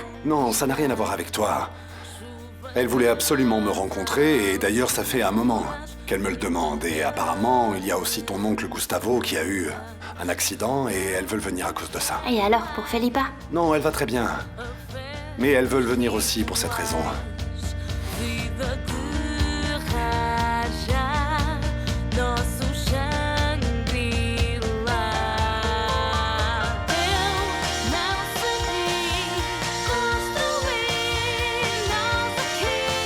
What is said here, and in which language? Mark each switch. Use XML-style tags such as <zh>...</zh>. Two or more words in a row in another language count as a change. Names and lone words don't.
<fr>Non, ça n'a rien à voir avec toi. Elle voulait absolument me rencontrer et d'ailleurs ça fait un moment. qu'elle me le demande. Et apparemment, il y a aussi ton oncle Gustavo qui a eu un accident et elles veulent venir à cause de ça. Et alors, pour Felipa? Non, elle va très bien. Mais elles veulent venir aussi pour cette raison.</fr> <pt>Viva de raja, nosso Shangri-La. Eu não sei construir nada aqui.</pt>